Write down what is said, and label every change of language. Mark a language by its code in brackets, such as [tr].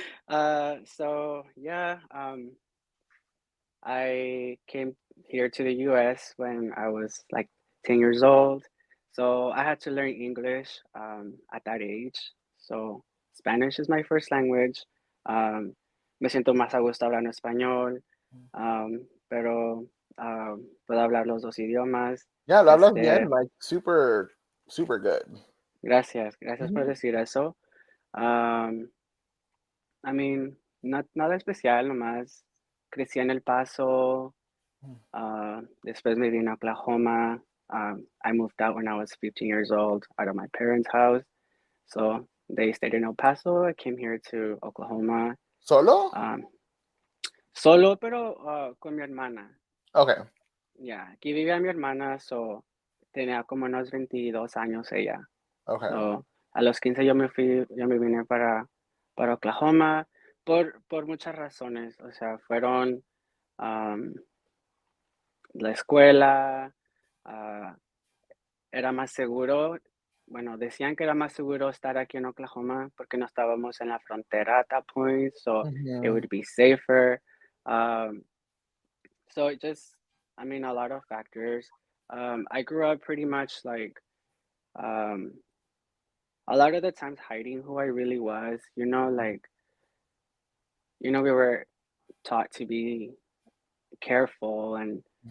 [en] So yeah, I came here to the US when I was like 10 years old. So I had to learn English at that age. So Spanish is my first language. [es] Me siento más a gusto hablando español, pero puedo hablar los dos idiomas. [en] Yeah, [es] lo hablas bien, Este, [en] like super, super good. [es] gracias por Mhm. decir eso. Um, [en] I mean, [es] nada especial, nomás crecí en El Paso. Después me vine a Oklahoma. [en] I moved out when I was 15 years old out of my parents' house. So they stayed in El Paso. I came here to Oklahoma. [es] Solo? Um, solo, pero con mi hermana. [en] Okay, [es] Ya, aquí vivía mi hermana, so tenía como unos 22 años ella. [en] okay. [es] So a los 15 yo me vine para Oklahoma por muchas razones. O sea, fueron um, la escuela, ah, era más seguro, bueno, decían que era más seguro estar aquí en Oklahoma porque no estábamos en la frontera [en] at that point, so it Mhm. would be safer. Um, so it just, I mean, a lot of factors. I grew up pretty much like um, a lot of the times hiding who I really was, you know, like, you know, we were taught to be careful and